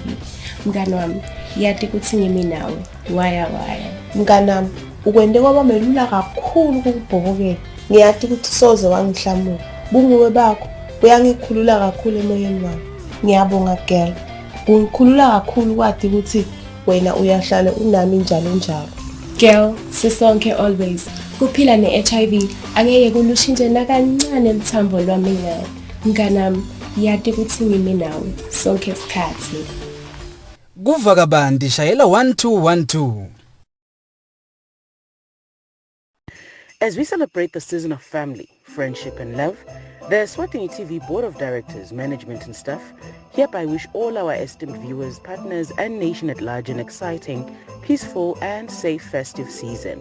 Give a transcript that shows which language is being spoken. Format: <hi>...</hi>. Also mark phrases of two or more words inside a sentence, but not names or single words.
<ss>Mngani wami yati ukuthi ngimi nawe waya mngani wami ukwende kwaba melula kakhulu ukubhokokela ngiyati ukuthi soze wangihlamula bunguwe bakho uyangikhulula kakhulu emoyeni wami. Ngiyabonga girl ungikhulula kakhulu kwathi ukuthi wena uyahlala unami njalo njalo. Girl sisonke always kuphila ne-HIV angeke kulushintshe nakancane lithambo lwami ngayo. Mnganami yati ukuthi ngimi nawe sonke isikhathi. Kuva kabandi shayela 1212.</ss> <en>As we celebrate the season of family, friendship and love, the Eswatini TV Board of Directors, Management and Staff hereby wish all our esteemed viewers, partners and nation at large an exciting, peaceful and safe festive season.</en>